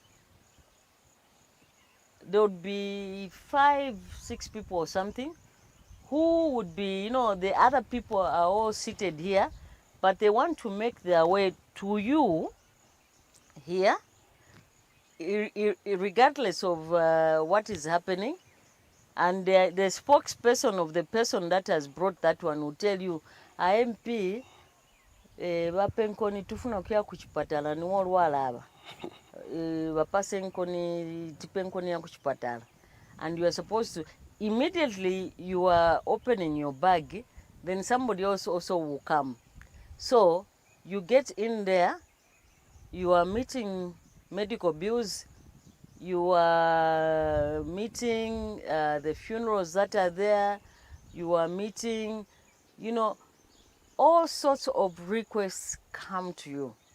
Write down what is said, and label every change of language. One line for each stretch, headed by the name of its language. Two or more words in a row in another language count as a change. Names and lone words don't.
English: There would be 5, 6 people or something who would be, you know, the other people are all seated here, but they want to make their way to you here, regardless of what is happening. And the spokesperson of the person that has brought that one will tell you, MP,
Nyanja: bapenkoni tufuna kia kuchipatala ni olwala aba. Bapasenkoni tipenkoni ya kuchipatala.
English: And you are supposed to, immediately you are opening your bag, then somebody else also will come. So you get in there, you are meeting medical bills, you are meeting the funerals that are there, you are meeting, you know, all sorts of requests come to you.